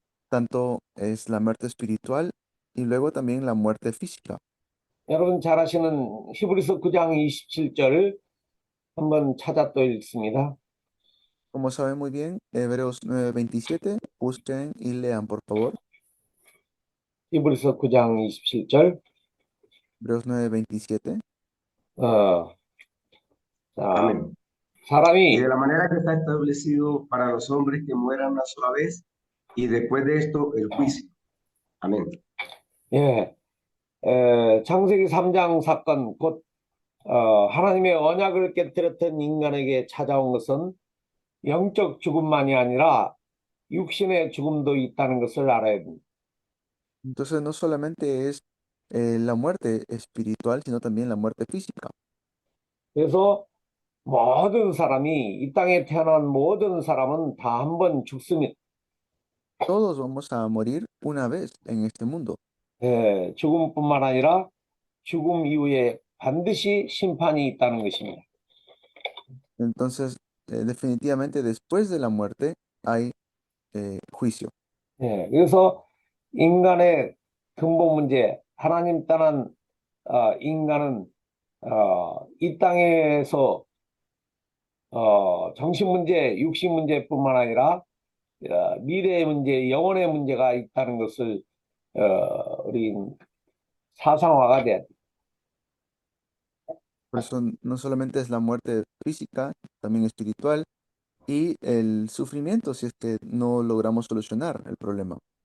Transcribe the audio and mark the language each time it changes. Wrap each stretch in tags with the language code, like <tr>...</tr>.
<es>Tanto es la muerte espiritual y luego también la muerte física.</es> <ko>여러분 잘 아시는 히브리서 9장 27절 한번 찾아 또 읽습니다.</ko> <es>Como saben muy bien, Hebreos 9:27, busquen y lean por favor.</es> <ko>히브리서 9장 27절.</ko> <es>Hebreos 9:27. Amén. Y</es> <ko>사람이</ko> <es>de la manera que está establecido para los hombres que mueran una sola vez y después de esto el juicio. Amén.</es> <ko>예, 창세기 3장 사건 곧 하나님의 언약을 깨뜨렸던 인간에게 찾아온 것은 영적 죽음만이 아니라 육신의 죽음도 있다는 것을 알아야 됩니다.</ko> <es>Entonces no solamente es la muerte espiritual, sino también la muerte física.</es> <ko>그래서 모든 사람이 이 땅에 태어난 모든 사람은 다 한 번 죽습니다.</ko> <es>Todos vamos a morir una vez en este mundo.</es> <ko>죽음뿐만 아니라 죽음 이후에 반드시 심판이 있다는 것입니다.</ko> <es>Entonces, definitivamente después de la muerte hay juicio.</es> <ko>그래서 인간의 근본 문제, 하나님 떠난 인간은 이 땅에서 정신 문제, 육신 문제뿐만 아니라 미래의 문제, 영혼의 문제가 있다는 것을 우리 사상화가 돼야 돼.</ko> <es>Por eso no solamente es la muerte física, también espiritual, y el sufrimiento si es que no logramos solucionar el problema.</es>